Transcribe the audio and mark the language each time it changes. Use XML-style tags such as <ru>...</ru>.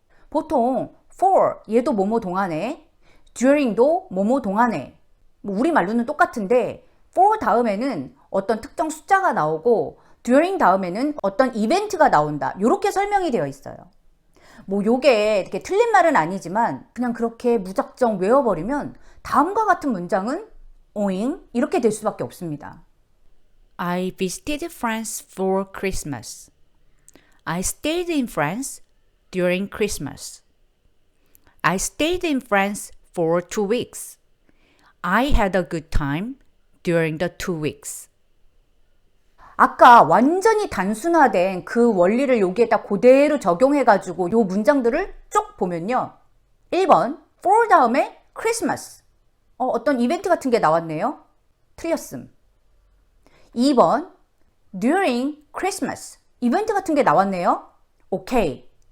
<ko>보통 for 얘도 뭐뭐 동안에, during도 뭐뭐 동안에, 우리말로는 똑같은데 for 다음에는 어떤 특정 숫자가 나오고 during 다음에는 어떤 이벤트가 나온다. 이렇게 설명이 되어 있어요. 요게 이렇게 틀린 말은 아니지만 그냥 그렇게 무작정 외워버리면 다음과 같은 문장은 ing 이렇게 될 수밖에 없습니다.</ko> <en>I visited France for Christmas. I stayed in France during Christmas. I stayed in France for 2 weeks. I had a good time during the 2 weeks.</en> <ko>아까 완전히 단순화된 그 원리를 여기에다 그대로 적용해가지고 요 문장들을 쭉 보면요. 1번 for 다음에 Christmas 어떤 이벤트 같은 게 나왔네요. 틀렸음. 2번 during Christmas 이벤트 같은 게 나왔네요. 오케이.</ko>